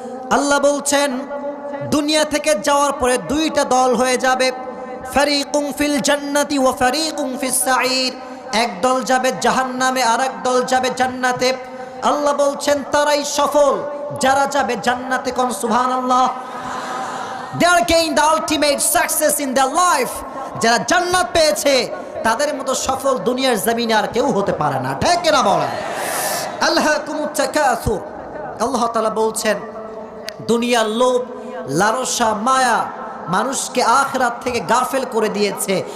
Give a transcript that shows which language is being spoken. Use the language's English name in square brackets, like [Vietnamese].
[Bangla] আল্লাহ বলছেন, দুনিয়া থেকে যাওয়ার পরে দুইটা দল হয়ে যাবে, [Arabic] ফারিকুম ফিল জান্নাতি ওয়া ফারিকুম ফিস সাঈর। [Bangla] এক দল যাবে জাহান্নামে, আর এক দল যাবে জান্নাতে। আল্লাহ বলছেন, তারাই সফল যারা যাবে জান্নাতে। কোন সুবহানাল্লাহ। [English] They are gained the ultimate success in their life. [Bangla] যারা জান্নাত পেয়েছে তাদের মতো সফল দুনিয়ার জমিনে আর কেউ হতে পারে না। ঠিক না বলেন? [Arabic] আল্লাহকুমুত তাকাসুর। [Bangla] আল্লাহ তাআলা বলছেন, দুনিয়ার লোভ, লালসা, মায়া মানুষকে আখিরাত থেকে গাফেল করে দিয়েছে।